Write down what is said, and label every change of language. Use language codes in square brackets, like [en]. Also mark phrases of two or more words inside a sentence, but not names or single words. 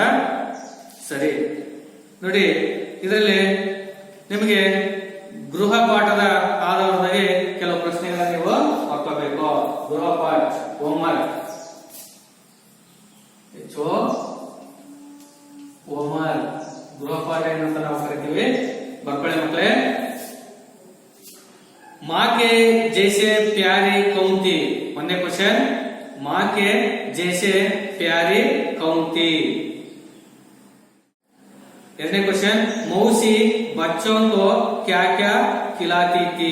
[kn] ಸರಿ, ನೋಡಿ ಇದರಲ್ಲಿ ನಿಮಗೆ ಗೃಹ ಪಾಠದ ಆಧಾರದಲ್ಲಿ ಕೆಲವು ಪ್ರಶ್ನೆಗಳನ್ನ ನೀವು ಹಾಕೋಬೇಕು. ಗೃಹ ಪಾಠ, ಹೋಮ್ವರ್ಕ್, ಹೋಮ್ವರ್ಕ್, ಗೃಹ ಪಾಠ ಏನಂತ ನಾವು ಕರಿತೀವಿ. ಬರ್ಕೊಳ್ಳಿ ಮಕ್ಕಳೇ. [hi] माँ के जैसे प्यारी कौन थी? ಒಂದೇ क्वेश्चन, माँ के जैसे प्यारी कौन थी? ಎರಡನೇ क्वेश्चन, मौसी बच्चों को क्या क्या खिलाती थी?